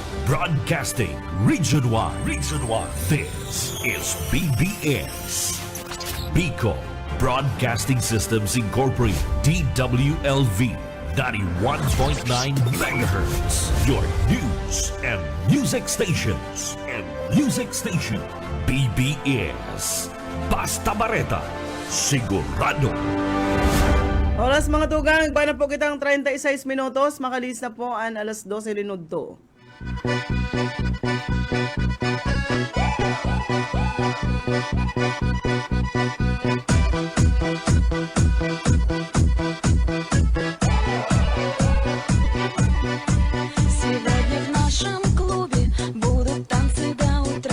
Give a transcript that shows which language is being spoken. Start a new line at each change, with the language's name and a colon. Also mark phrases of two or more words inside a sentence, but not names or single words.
English: Broadcasting Region 1. Region 1. This is BBS. Bicol Broadcasting Systems Incorporated. DWLV 91.9 megahertz. Your news and music stations. BBS. Basta Bareta.
Bikol: Sigurado. Oras mga tugang, na po kitang 36 minutos, makalis na po ang alas 12 linudto.
Russian: Сегодня в нашем клубе будут танцы до утра.